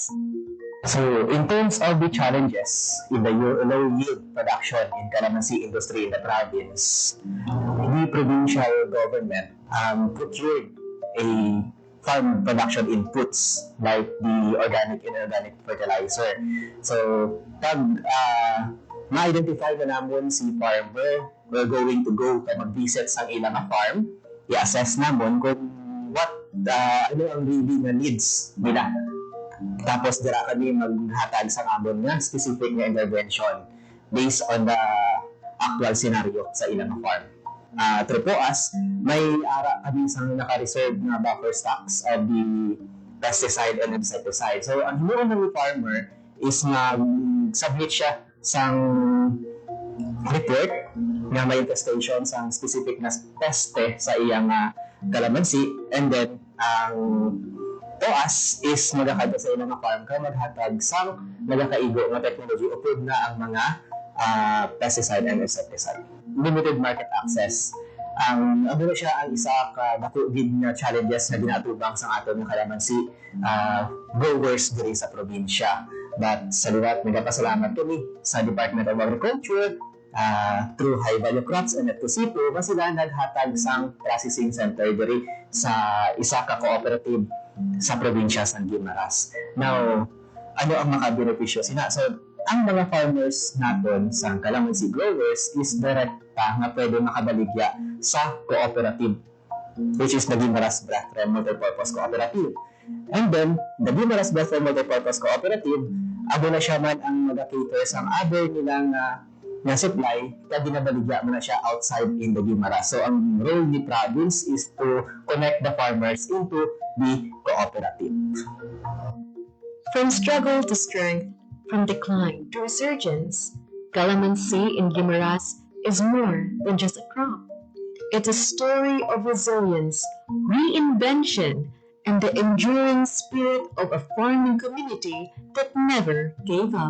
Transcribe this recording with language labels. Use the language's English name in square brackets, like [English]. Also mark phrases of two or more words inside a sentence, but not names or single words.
[English] So, in terms of the challenges in the low yield production in calamansi industry in the province, the provincial government procured a farm production inputs like the organic and inorganic fertilizer. So, [Hiligaynon] pag ma-identify na namon si farmer, [English] we're going to go [Hiligaynon] mag-visit sa ilang farm, i-assess namon kung ano ang really na needs nila. Tapos dira kami maghatag sa amon nga specific na intervention [English] based on the actual scenario [Hiligaynon] sa ilang farm. [English] Through POAS, [Hiligaynon] may ara kami sang naka-reserve na [English] buffer stocks of the pesticide and insecticide. [Hiligaynon] So ang himuon ng farmer is na submit siya sang report nga may infestation sang specific na peste sa iyang calamansi, [English] and then [Hiligaynon] ang POAS is magkakada sa ilang farm ka maghatag sang magkakaigo nga technology upod na ang mga [English] pesticide and insecticide. Limited market access. [Hiligaynon] Ano na siya ang isa ka nakugid nga challenges na ginatubang sa aton ng kalamansi growers diri sa probinsya. But sa liwat, nagpasalamat kami sa Department of Agriculture through [English] high value crops [Hiligaynon] and FTCPO na sila naghatag sang [English] processing center [Hiligaynon] diri sa isa ka cooperative sa probinsya sa Guimaras. Now, ano ang makabenepisyo sina? So, ang mga farmers naton sa calamansi growers is direkta nga pwede makabaligya sa cooperative, [English] which is the Guimaras Brethren Multipurpose Cooperative. And then, the [Hiligaynon] Guimaras Brethren Multipurpose Cooperative, abo na siya man ang mag-cater sa other nilang na supply, kaya ginabaligya mo na siya [English] outside in the [Hiligaynon] Guimaras. [English] So, ang role ni province is to connect the farmers into the cooperative. From struggle to strength, from decline to resurgence, calamansi in Guimaras is more than just a crop. It's a story of resilience, reinvention, and the enduring spirit of a farming community that never gave up.